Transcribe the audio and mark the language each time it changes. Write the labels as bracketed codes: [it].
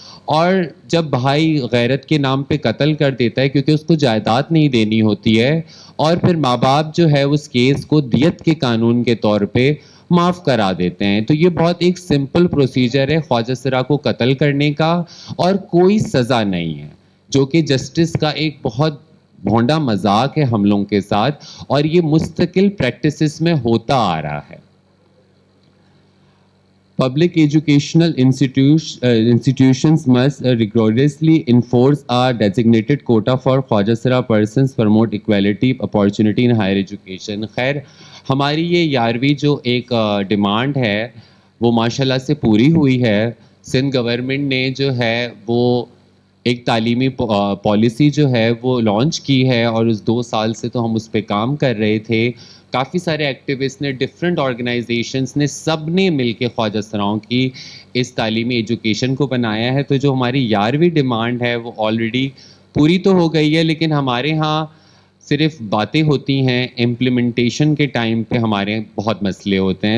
[ur] اور جب بھائی غیرت کے نام پہ قتل کر دیتا ہے کیونکہ اس کو جائیداد نہیں دینی ہوتی ہے، اور پھر ماں باپ جو ہے اس کیس کو دیت کے قانون کے طور پہ معاف کرا دیتے ہیں. تو یہ بہت ایک سمپل پروسیجر ہے خواجہ سرا کو قتل کرنے کا، اور کوئی سزا نہیں ہے، جو کہ جسٹس کا ایک بہت بھونڈا مذاق ہے ہم لوگوں کے ساتھ، اور یہ مستقل پریکٹسز میں ہوتا آ رہا ہے. [en] Public educational institutions must rigorously enforce a designated quota for Khwaja Sara persons, promote equality opportunity in higher education. [ur] خیر ہماری یہ 11ویں جو ایک ڈیمانڈ ہے وہ ماشاءاللہ سے پوری ہوئی ہے. سندھ گورنمنٹ نے جو ہے وہ ایک تعلیمی پالیسی جو ہے وہ لانچ کی ہے، اور اس 2 سال سے تو ہم اس پہ کام کر رہے تھے. کافی سارے ایکٹیوسٹ نے، ڈفرینٹ آرگنائزیشنس نے، سب نے مل کے خواجہ سراؤں کی اس تعلیمی ایجوکیشن کو بنایا ہے. تو جو ہماری 11ویں ڈیمانڈ ہے وہ آلریڈی پوری تو ہو گئی ہے، لیکن ہمارے ہاں صرف باتیں ہوتی ہیں، امپلیمنٹیشن کے ٹائم پہ ہمارے بہت مسئلے ہوتے ہیں.